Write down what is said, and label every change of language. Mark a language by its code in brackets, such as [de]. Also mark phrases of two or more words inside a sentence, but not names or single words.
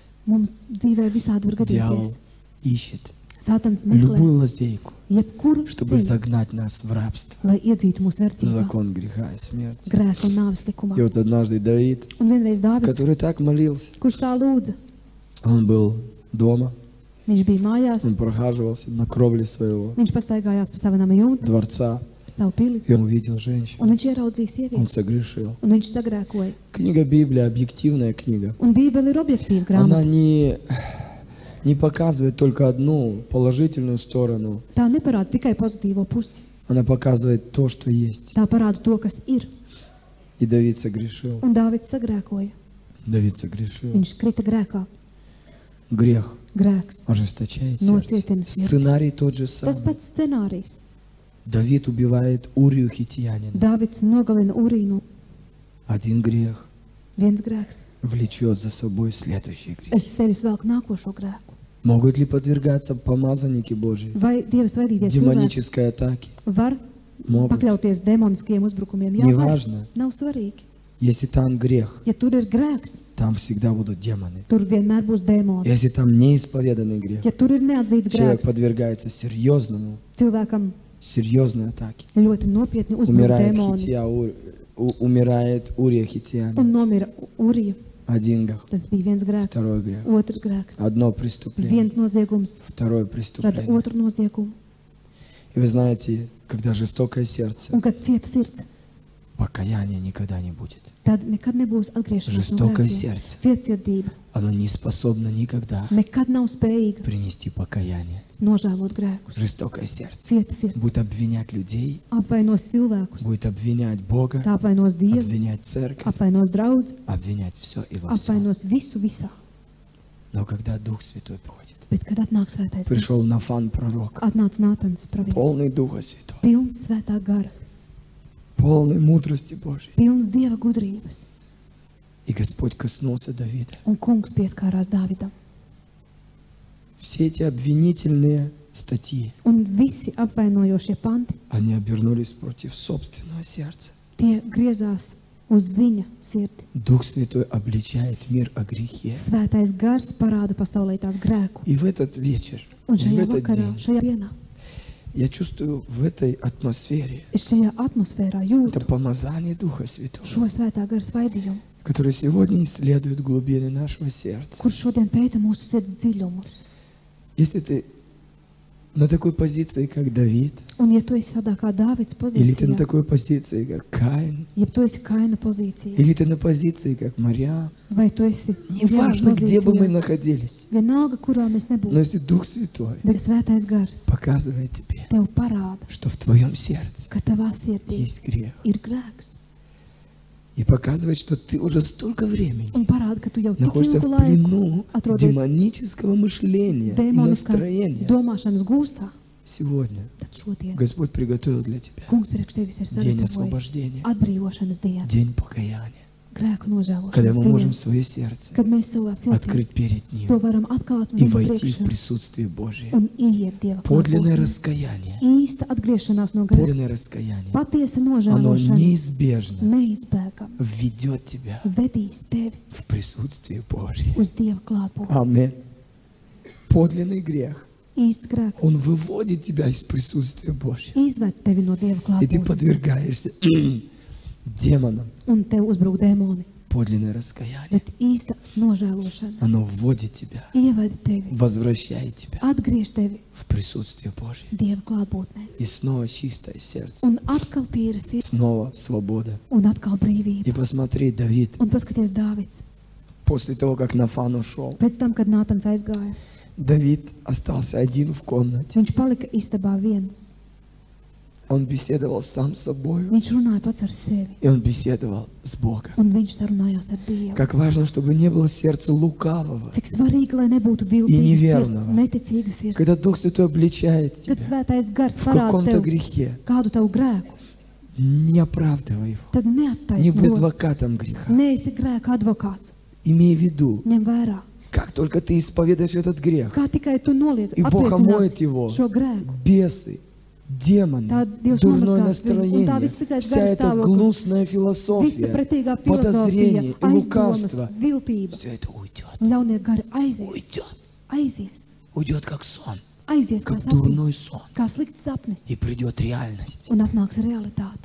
[lv] Mums dzīvē visādi var [ru] Дьявол [lv] gadīties. [ru] ищет [lv] Sātans meklē [ru] любую лазейку, [lv] jebkuru [ru] чтобы [lv] ceļu, [ru] загнать нас в рабство. [lv] lai iedzītu mūsu verdzībā, [ru] Закон греха и смерти. [lv] grēka un nāves likumā. [ru] И вот однажды Давид, [lv] Un vienreiz Dāvids, [ru] который так молился, [lv] kurš tā lūdza, [ru] он был дома, [lv] viņš bija mājās, [ru] он прохаживался на кровле своего [lv] viņš pastaigājās pa savu nama jumtu, [ru] дворца, [lv] pa savu pili, [ru] и он увидел женщину. [lv] un viņš ieraudzīja [ru] Он [lv] sievieti, [ru] согрешил. [lv] un viņš sagrēkoja. [ru] Книга Библия, объективная книга. [lv] Un Bībele ir objektīva [ru] Она [lv] grāmata. [ru] не показывает только одну положительную сторону. [lv] Tā neparāda tikai pozitīvo pusi. [ru] Она показывает то, что есть. [lv] Tā parāda to, kas ir. [ru] И Давид согрешил. [lv] Un Dāvids sagrēkoja. [ru] Давид согрешил. [lv] Viņš krita grēkā. [ru] Грех [lv] Grēks. [ru] ожесточает Но сердце. цветы на сердце. Сценарий тот же [lv] Tas [ru] самый. [lv] pats scenārijs. [ru] Давид убивает Урию хитиянина. [lv] Dāvids nogalina Urīnu. [ru] Один грех [lv] Viens grēks. [ru] влечет за собой следующий грех. [lv] Es sevis velku nākošo grēku. [ru] Могут ли подвергаться помазанники Божьи [lv] Vai Dieva svaidīties cilvēki [ru] демонической атаке? [lv] var [ru] Могут. [lv] pakļauties demoniskiem uzbrukumiem? Jā, var. [ru] Неважно. [lv] Nav svarīgi. [ru] Если там грех, [lv] Ja tur ir grēks, [ru] там всегда будут демоны. [lv] tur vienmēr būs dēmoni. [ru] Если там неисповеданный грех, [lv] Ja tur ir neatzīts [ru] человек [lv] grēks, [ru] подвергается [lv] cilvēkam [ru] серьезной атаке. [lv] ļoti nopietni uzbruk [ru] Умирает [lv] dēmoni. [ru] умирает Урия хитиянин. [lv] Un nomira Urija. [ru] Один грех, [lv] Tas bija viens grēks. [ru] второй грех. [lv] Otrs grēks. [ru] Одно преступление, [lv] Viens noziegums [ru] второе [lv] rada [ru] преступление. [lv] otru noziegumu. [ru] И вы знаете, когда жестокое сердце, [lv] Un kad cieta sirds, [ru] покаяния никогда не будет. [lv] tad nekad nebūs atgriešanās no [ru] Жестокое [lv] grēkiem. [ru] сердце, [lv] Cietsirdība [ru] оно не способно никогда [lv] nekad nav spējīga [ru] принести покаяние. [lv] nožēlot grēkus. [ru] Жестокое сердце [lv] Cieta sirds [ru] будет обвинять людей, [lv] apvainos cilvēkus, [ru] будет обвинять Бога, [lv] tā apvainos Dievu, [ru] обвинять церковь, [lv] apvainos draudzi, [ru] обвинять все и во всем. [lv] apvainos visu visā. [ru] Но когда Дух Святой приходит, [lv] Bet, kad atnāk svētais [ru] пришел [lv] gars, [ru] Нафан пророк, [lv] atnāca Nātans pravietis, [ru] полный Духа Святого, [lv] pilns svētā gara, [ru] полной мудрости Божьей. [lv] pilns Dieva gudrības, [ru] И Господь коснулся Давида. [lv] un kungs pieskārās Dāvidam. [ru] Все эти обвинительные статьи, [lv] Un visi apvainojošie panti, [ru] они обернулись против собственного сердца. [lv] tie griezās uz viņa sirdi. [ru] Дух Святой обличает мир о грехе. [lv] Svētais gars parāda pasaulē tās grēku. [ru] И в этот вечер, [lv] Un [ru] в [lv] šajā [ru] этот [lv] vakarā, [ru] день, [lv] šajā dienā, [ru] я чувствую в этой атмосфере [lv] es šajā atmosfērā [ru] это [lv] jūtu [ru] помазание Духа Святого, [lv] šo svētā gara svaidījumu, [ru] который сегодня исследует глубины нашего сердца. [lv] kurš šodien pēta mūsu sirds dziļumus. [ru] Если ты на такой позиции, как Давид, [lv] Un ja tu esi tādā kā Dāvids [ru] или ты на [lv] pozīcijā, [ru] такой позиции, как Каин, [lv] ja tu esi Kaina pozīcijā, [ru] или ты на позиции, как Мариам, [lv] vai tu esi [ru] неважно, где бы мы [lv] pozīcijā, [ru] naходились, [lv] vienalga, kurā mēs [ru] но [lv] nebūtu, [ru] если Дух Святой [lv] bet Svētais Gars [ru] показывает тебе, [lv] tev parāda, [ru] что в твоем сердце [lv] ka tavā sirdī [ru] есть грех, [lv] ir grēks, [ru] и показывает, что ты уже столько времени [lv] un parāda, ka tu jau tik [ru] находишься в [lv] ilgu laiku [ru] плену [lv] atrodies [ru] демонического мышления и [lv] demoniskās [ru] настроения, [lv] domāšanas gūstā, [ru] сегодня [lv] tad šodien [ru] Господь приготовил для тебя [lv] Kungs priekš tevis ir [ru] день [lv] sagatavojis [ru] освобождения, [lv] atbrīvošanas dienu, [ru] день покаяния, [lv] grēku [ru] когда [lv] nožēlošanas [ru] мы можем [lv] dienu, [ru] свое сердце [lv] kad mēs savā sirdī [ru] открыть перед [lv] to [ru] Ним [lv] varam atklāt [ru] и [lv] viņa [ru] войти в [lv] priekšā [ru] присутствие Божие. [lv] un ieiet Dieva [ru] Подлинное [lv] klātbūtnē. [ru] раскаяние, [lv] Īsta atgriešanās no grēka, [ru] подлинное раскаяние, [lv] patiesa [ru] оно [lv] nožēlošana [ru] неизбежно [lv] neizbēgam [ru] введет тебя [lv] vedīs tevi [ru] в присутствие Божие. [lv] uz Dieva klātbūtni. [ru] Аминь. Подлинный грех, [lv] Īsts grēks [ru] он выводит тебя из присутствия Божьего. [lv] izved tevi no Dieva [ru] И ты [lv] klātbūtnes, [ru] подвергаешься демонам. [lv] un tev uzbruk dēmoni, [ru] Подлинное раскаяние, [lv] bet īsta nožēlošana [ru] оно вводит тебя, [lv] ieved tevi, [ru] возвращает тебя [lv] atgriež tevi [ru] в присутствие Божье. [lv] Dieva klātbūtnē. [ru] И снова чистое сердце, [lv] Un atkal tīra sirds, [ru] снова свобода. [lv] un atkal brīvība. [ru] И посмотри, Давид, [lv] Un paskaties Dāvids, [ru] после того, как Нафан ушел, [lv] pēc tam, kad Nātans aizgāja, [ru] Давид остался один в комнате. [lv] viņš palika istabā viens. [ru] Он беседовал сам с собой, [lv] Viņš runāja pats ar sevi, [ru] и он беседовал с Богом. [lv] un viņš sarunājās ar Dievu. [ru] Как важно, чтобы не было сердца лукавого. [lv] Cik svarīgi, lai nebūtu viltīga [ru] neverno. [lv] sirds, neticīga sirds. [ru] Когда Дух Святой обличает [lv] Kad [ru] тебя [lv] Svētais Gars [ru] в [lv] parāda [ru] каком-то [lv] tev [ru] грехе, [lv] kādu tavu grēku, [ru] не оправдывай его. [lv] tad [ru] Не будь [lv] neattaisno. [ru] адвокатом греха. [lv] Neesi grēka advokāts. [ru] Имей в виду, [lv] Ņem vērā, [ru] как только ты исповедуешь этот грех, [lv] kā tikai tu noliek, [ru] и Бог омоет [lv] apliecināsi [ru] его, [lv] šo grēku. [ru] бесы, демоны, [lv] Tā Dievs [ru] дурное [lv] nomazgās viņu, un tā [ru] настроение, [lv] vissliktais [ru] вся эта [lv] garstāvoklis, [ru] гнусная [lv] visa [ru] философия, [lv] pretīgā [ru] подозрение [lv] filozofija, [ru] и лукавство, [lv] aizdomas, viltība, [ru] все это уйдет. [lv] ļaunie gari aizies, [ru] Уйдет. [lv] aizies, [ru] Уйдет как сон. [lv] aizies kā [ru] Как дурной [lv] sapnis, [ru] сон. [lv] kā slikts sapnis, [ru] И придет реальность [lv] un atnāks realitāte